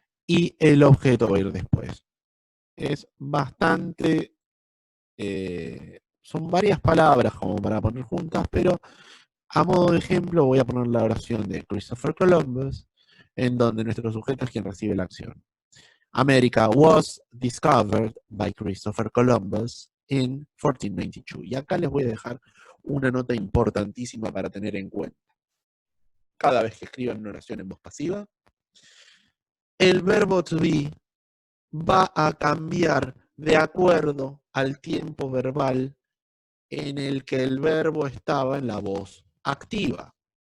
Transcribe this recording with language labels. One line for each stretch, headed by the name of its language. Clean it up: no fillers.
Spanish: y el objeto va a ir después. Es bastante, son varias palabras como para poner juntas, pero a modo de ejemplo voy a poner la oración de Christopher Columbus, en donde nuestro sujeto es quien recibe la acción.
English: America was discovered by Christopher Columbus in 1492.
Spanish: Y acá les voy a dejar una nota importantísima para tener en cuenta. Cada vez que escriban una oración en voz pasiva, el verbo to be va a cambiar de acuerdo al tiempo verbal en el que el verbo estaba en la voz activa.